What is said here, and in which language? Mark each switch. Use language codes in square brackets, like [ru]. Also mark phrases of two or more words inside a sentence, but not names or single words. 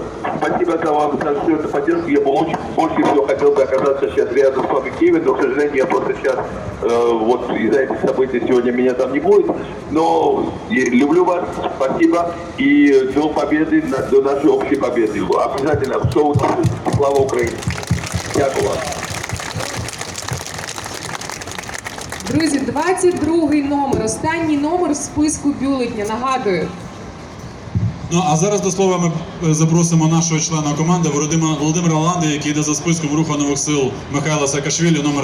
[ru] Спасибо за вам за всю эту поддержку. Я бы больше всего хотел бы оказаться сейчас рядом с вами в Киеве, но, к сожалению, я просто сейчас вот из-за этих событий сегодня меня там не будет. Но люблю вас, спасибо и до победы, до нашей общей победы. Обязательно слава Украине. [uk] Дякую вам. Друзі, 22-й номер, останній номер в списку бюлетня, нагадую. Ну, а зараз до слова ми запросимо нашого члена команди Володимира Ланди, який йде за списком Руху нових сил Михайла Саакашвілі, номер